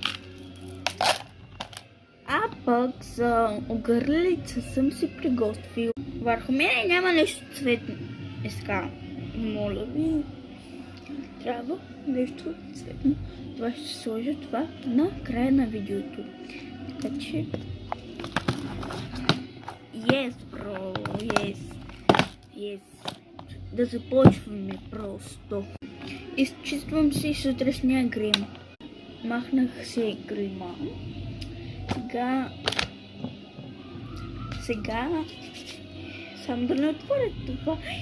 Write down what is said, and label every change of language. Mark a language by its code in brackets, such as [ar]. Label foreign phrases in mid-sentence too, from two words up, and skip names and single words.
[bg] А пък за огърлица съм си приготвил. Върху мене няма нещо цветно. Иска, моля ви, трябва нещо цветно. Това ще сложа това на края на видеото. Така че... [en] Yes, bro, yes. [bg] Да започваме просто. Изчиствам си сутрешния грим. Махнах си грима. Сега само да не отворя това.